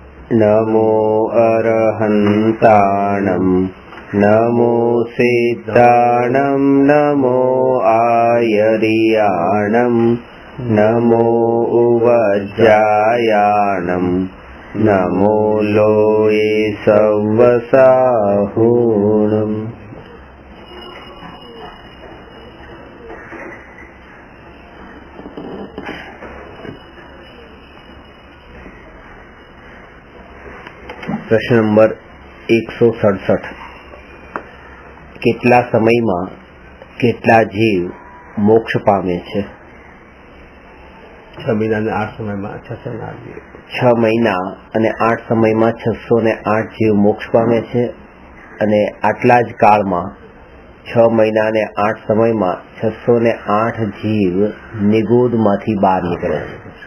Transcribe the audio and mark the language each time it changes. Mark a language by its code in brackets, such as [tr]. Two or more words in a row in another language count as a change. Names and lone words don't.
[pra] नमो अरहन्ताणं नमो सिद्धाणं नमो आयर्याणं नमो उवज्जायाणं नमो लोये सव्वसाहुणम्। [gu] प्रश्न नंबर 167 કેટલા સમયમાં કેટલા જીવ મોક્ષ પામે છે? 6 મહિના અને 8 સમયમાં 608 જીવ, 6 મહિના અને 8 સમયમાં 608 જીવ મોક્ષ પામે છે અને આટલા જ કાળમાં 6 મહિના અને 8 સમયમાં 608 જીવ નિગોદમાંથી બહાર નીકળે છે